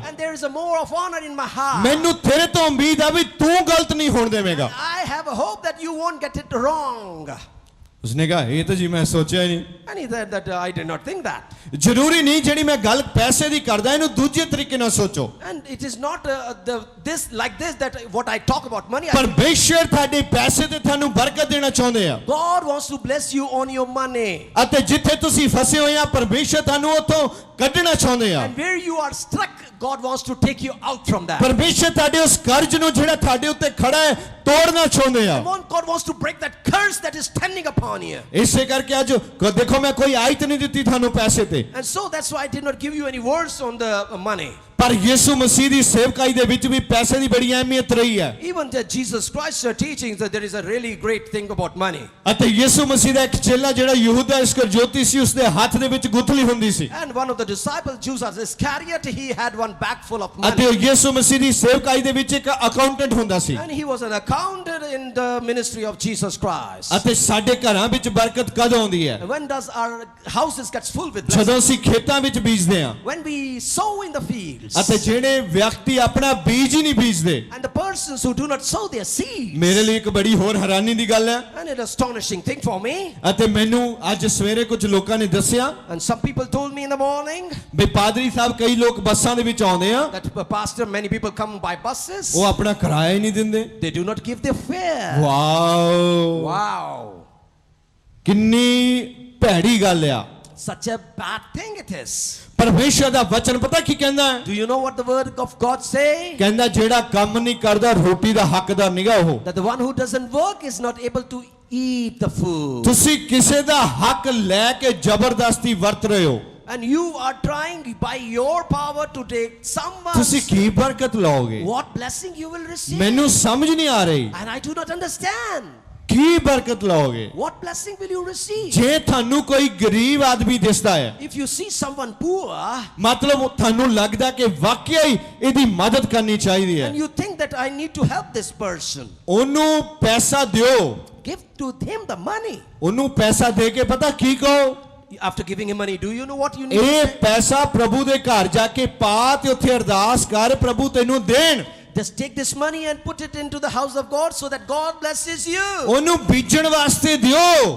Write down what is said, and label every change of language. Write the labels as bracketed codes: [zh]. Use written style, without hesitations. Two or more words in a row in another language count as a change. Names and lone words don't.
[en] And there is a more of honor in my heart. [pa] ਮੈਨੂੰ ਤੇਰੇ ਤੋਂ ਉਮੀਦ ਆ ਵੀ ਤੂੰ ਗਲਤ ਨਹੀਂ ਹੋਣ ਦੇਵੇਂਗਾ। [en] I have a hope that you won't get it wrong. [pa] ਉਸਨੇ ਕਿਹਾ ਇਹ ਤਾਂ ਜੀ ਮੈਂ ਸੋਚਿਆ ਹੀ ਨਹੀਂ। [en] And he said that I did not think that. [pa] ਜ਼ਰੂਰੀ ਨਹੀਂ ਜਿਹੜੀ ਮੈਂ ਗੱਲ ਪੈਸੇ ਦੀ ਕਰਦਾ ਇਹਨੂੰ ਦੂਜੇ ਤਰੀਕੇ ਨਾਲ ਸੋਚੋ। [en] And it is not this that what I talk about money. [pa] ਪਰਮੇਸ਼ਰ ਤੁਹਾਡੇ ਪੈਸੇ ਤੇ ਤੁਹਾਨੂੰ ਬਰਕਤ ਦੇਣਾ ਚਾਹੁੰਦੇ ਆ। [en] God wants to bless you on your money. [pa] ਅਤੇ ਜਿੱਥੇ ਤੁਸੀਂ ਫਸੇ ਹੋਏ ਆ ਪਰਮੇਸ਼ਰ ਤੁਹਾਨੂੰ ਉੱਥੋਂ ਕੱਢਣਾ ਚਾਹੁੰਦੇ ਆ। [en] And where you are stuck, God wants to take you out from that. [pa] ਪਰਮੇਸ਼ਰ ਤੁਹਾਡੇ ਉਸ ਕਰਜ਼ ਨੂੰ ਜਿਹੜਾ ਤੁਹਾਡੇ ਉੱਤੇ ਖੜਾ ਹੈ ਤੋੜਨਾ ਚਾਹੁੰਦੇ ਆ। [en] God wants to break that curse that is standing upon you. [pa] ਇਸੇ ਕਰਕੇ ਅੱਜ ਦੇਖੋ ਮੈਂ ਕੋਈ ਆਇਤ ਨਹੀਂ ਦਿੱਤੀ ਤੁਹਾਨੂੰ ਪੈਸੇ ਤੇ। [en] And so that's why I did not give you any words on the money. [pa] ਪਰ ਯਿਸੂ ਮਸੀਹ ਦੀ ਸੇਵਕਾਈ ਦੇ ਵਿੱਚ ਵੀ ਪੈਸੇ ਦੀ ਬੜੀ ਅਹਿਮੀਅਤ ਰਹੀ ਹੈ। [en] Even Jesus Christ's teaching that there is a really great thing about money. [pa] ਅਤੇ ਯਿਸੂ ਮਸੀਹ ਦਾ ਇੱਕ ਚੇਲਾ ਜਿਹੜਾ ਯਹੂਦਾ ਇਸਕਰਜੋਤੀ ਸੀ ਉਸਦੇ ਹੱਥ ਦੇ ਵਿੱਚ ਗੁਥਲੀ ਹੁੰਦੀ ਸੀ। [en] And one of the disciples, Judas Iscariot, he had one bag full of [pa] ਅਤੇ [en] money. [pa] ਯਿਸੂ ਮਸੀਹ ਦੀ ਸੇਵਕਾਈ ਦੇ ਵਿੱਚ ਇੱਕ ਅਕਾਊਂਟੈਂਟ ਹੁੰਦਾ ਸੀ। [en] And he was an accountant in the ministry of Jesus Christ. [pa] ਅਤੇ ਸਾਡੇ ਘਰਾਂ ਵਿੱਚ ਬਰਕਤ ਕਦੋਂ ਆਉਂਦੀ ਹੈ? [en] And when does our houses get full with blessings? [pa] ਜਦੋਂ ਅਸੀਂ ਖੇਤਾਂ ਵਿੱਚ ਬੀਜਦੇ ਹਾਂ। [en] When we sow in the fields. [pa] ਅਤੇ ਜਿਹੜੇ ਵਿਅਕਤੀ ਆਪਣਾ ਬੀਜ ਹੀ ਨਹੀਂ ਬੀਜਦੇ। [en] And the persons who do not sow their seeds. [pa] ਮੇਰੇ ਲਈ ਇੱਕ ਬੜੀ ਹੋਰ ਹੈਰਾਨੀ ਦੀ ਗੱਲ ਹੈ। [en] And an astonishing thing for me. [pa] ਅਤੇ ਮੈਨੂੰ ਅੱਜ ਸਵੇਰੇ ਕੁਝ ਲੋਕਾਂ ਨੇ ਦੱਸਿਆ [en] And some people told me in the morning [pa] ਵੀ ਪਾਦਰੀ ਸਾਹਿਬ ਕਈ ਲੋਕ ਬੱਸਾਂ ਦੇ ਵਿੱਚ ਆਉਂਦੇ ਆ, [en] that pastor, many people come by buses. [pa] ਉਹ ਆਪਣਾ ਕਿਰਾਇਆ ਹੀ ਨਹੀਂ ਦਿੰਦੇ। [en] They do not give their fare. [pa] ਵਾਓ, [en] Wow. [pa] ਕਿੰਨੀ ਭੈੜੀ ਗੱਲ ਆ। [en] Such a bad thing it is. [pa] ਪਰਮੇਸ਼ਰ ਦਾ ਵਚਨ ਪਤਾ ਕੀ ਕਹਿੰਦਾ ਹੈ? [en] Do you know what the word of God say? [pa] ਕਹਿੰਦਾ ਜਿਹੜਾ ਕੰਮ ਨਹੀਂ ਕਰਦਾ ਰੋਟੀ ਦਾ ਹੱਕਦਾਰ ਨਹੀਂਗਾ ਉਹ। [en] That the one who doesn't work is not able to eat the food. [pa] ਤੁਸੀਂ ਕਿਸੇ ਦਾ ਹੱਕ ਲੈ ਕੇ ਜ਼ਬਰਦਸਤੀ ਵਰਤ ਰਹੇ ਹੋ। [en] And you are trying by your power to take someone. [pa] ਤੁਸੀਂ ਕੀ ਬਰਕਤ ਲਓਗੇ? [en] What blessing you will receive? [pa] ਮੈਨੂੰ ਸਮਝ ਨਹੀਂ ਆ ਰਹੀ [en] And I do not understand. [pa] ਕੀ ਬਰਕਤ ਲਓਗੇ? [en] What blessing will you receive? [pa] ਜੇ ਤੁਹਾਨੂੰ ਕੋਈ ਗਰੀਬ ਆਦਮੀ ਦਿਸਦਾ ਹੈ, [en] If you see someone poor [pa] ਮਤਲਬ ਤੁਹਾਨੂੰ ਲੱਗਦਾ ਕਿ ਵਾਕਿਆ ਹੀ ਇਹਦੀ ਮਦਦ ਕਰਨੀ ਚਾਹੀਦੀ ਹੈ, [en] and you think that I need to help this person, [pa] ਉਹਨੂੰ ਪੈਸਾ ਦਿਓ। [en] give to him the money. [pa] ਉਹਨੂੰ ਪੈਸਾ ਦੇ ਕੇ ਪਤਾ ਕੀ ਕਹੋ? [en] After giving him money, do you know what you need? [pa] ਇਹ ਪੈਸਾ ਪ੍ਰਭੂ ਦੇ ਘਰ ਜਾ ਕੇ ਪਾ ਤੇ ਉੱਥੇ ਅਰਦਾਸ ਕਰ ਪ੍ਰਭੂ ਤੈਨੂੰ ਦੇਣ। [en] Just take this money and put it into the house of God so that God blesses you. [pa] ਉਹਨੂੰ ਬੀਜਣ ਵਾਸਤੇ ਦਿਓ।